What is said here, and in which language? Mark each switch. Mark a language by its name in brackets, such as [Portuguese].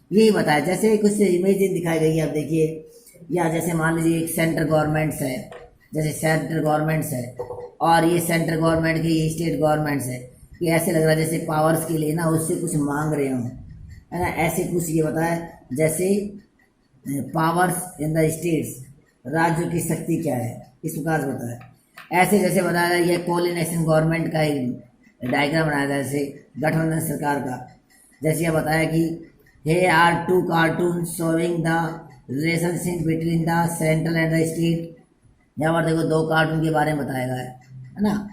[Hindi] यही बताया, जैसे कुछ इमेज दिखाई गई है, आप देखिए, या जैसे मान लीजिए एक सेंट्रल गवर्नमेंट्स है, जैसे सेंट्रल गवर्नमेंट्स है और ये सेंट्रल गवर्नमेंट की स्टेट गवर्नमेंट्स है, ये ऐसे लग रहा है जैसे पावर्स के लिए ना उससे कुछ मांग रहे हों, है ना। ऐसे कुछ ये बताया जैसे पावर्स इन द स्टेट्स, राज्यों की शक्ति क्या है, इस प्रकार से बताया। ऐसे जैसे बताया ये कोऑर्डिनेशन गवर्नमेंट का एक डायग्राम बनाया था, जैसे गठबंधन सरकार का। जैसे यह बताया कि [English] here are two cartoons showing the relationship between the central and the state। [Hindi] यहाँ पर देखो दो कार्टून के बारे में बताया गया है ना।